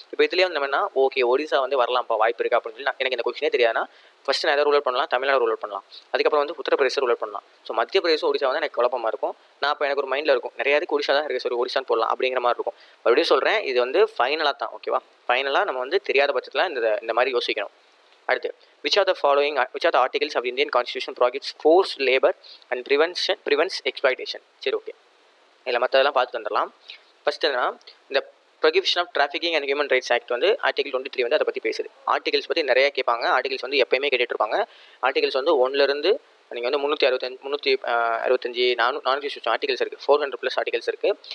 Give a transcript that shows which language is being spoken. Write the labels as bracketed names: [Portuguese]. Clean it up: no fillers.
[Tamil] இப்போ இதுலேயே வந்து என்னன்னா ஓகே ஒடிசா வந்து வரலாம்ப்பா, வாய்ப்பு இருக்கா அப்படின்னு சொல்லி எனக்கு இந்த கொஸ்டினே தெரியாதுன்னா ஃபஸ்ட்டு நான் எதாவது ரூல் பண்ணலாம், தமிழ்நாடு ரூல் பண்ணலாம், அதுக்கப்புறம் வந்து உத்தரப்பிரதேசம் ரூல் பண்ணலாம். ஸோ மத்திய பிரதேசம் ஒடிசா வந்து எனக்கு குழப்பமாக இருக்கும். நான் இப்போ எனக்கு ஒரு மைண்டில் இருக்கும் நிறைய இதுக்கு ஒடிசா தான் இருக்குது, சரி ஒடிசான்னு போடலாம் அப்படிங்கிற மாதிரி இருக்கும். மறுபடியும் சொல்கிறேன், இது வந்து ஃபைனலாக தான். ஓகேவா? ஃபைனலாக நம்ம வந்து தெரியாத பட்சத்தில் இந்த மாதிரி யோசிக்கணும். அடுத்து, [English] which are the articles of Indian Constitution prohibits forced labor and prevents exploitation? [Tamil] சரி, ஓகே, இதில் மற்றதெல்லாம் பார்த்து வந்துடலாம். ஃபஸ்ட்டு என்னன்னா இந்த prohibition of trafficking and human rights act வந்து ஆர்டிகல் 23 வந்து அதை பற்றி பேசுது. ஆர்டிகல்ஸ் பற்றி நிறைய கேட்பாங்க. ஆர்டிகல்ஸ் வந்து எப்பயுமே கேட்டுட்ருப்பாங்க. ஆர்டிகல்ஸ் வந்து 1லேருந்து நீங்கள் வந்து 365 460 ஆர்டிகல்ஸ் இருக்குது, 400+ ஆர்டிகல்ஸ் இருக்குது.